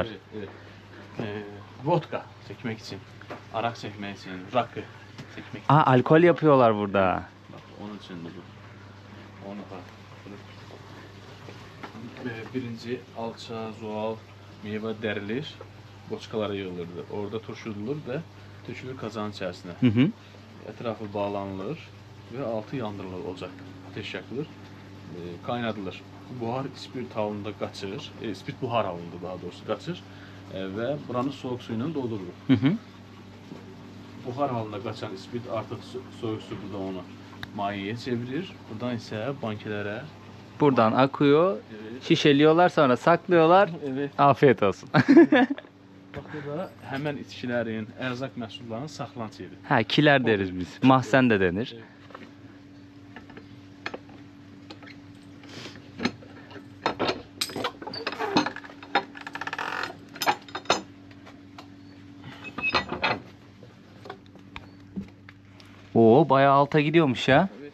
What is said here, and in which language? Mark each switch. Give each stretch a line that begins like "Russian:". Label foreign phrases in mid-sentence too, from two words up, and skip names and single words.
Turkish: Evet, evet. Vodka çekmek için, arak çekmek için, rakı çekmek için. Aa, alkol yapıyorlar burada. Bak onun için bu. Onu bak.
Azerbaijani: Birinci alça, zoğal, meyve dərilir. boçkalara yığılırdı. Orada turşudulur və tökülür qazanın içərisinə. Hı hı. Ətrafı bağlanılır və altı yandırılır ocaq.
Turkish: Ateş yakılır, kaynadılır. Buhar spirt halında qaçır, spirt buhar halında daha doğrusu qaçır və buranı soğuk suyla doldururuq. Hı hı. Buhar halında qaçan spirt artıq soğuk su burada onu mayeye çevirir.
Azerbaijani: Buradan isə bankelərə
Turkish: Buradan akıyor. Şişeliyorlar, sonra saklıyorlar. evet. Afiyet olsun.
Azerbaijani: Bax burada həmən içkilərin, ərzaq məhsullarının saxlanıcı yeri.
Turkish: Ha, kiler deriz biz. Mahzen de denir. Oo, bayağı alta gidiyormuş ya.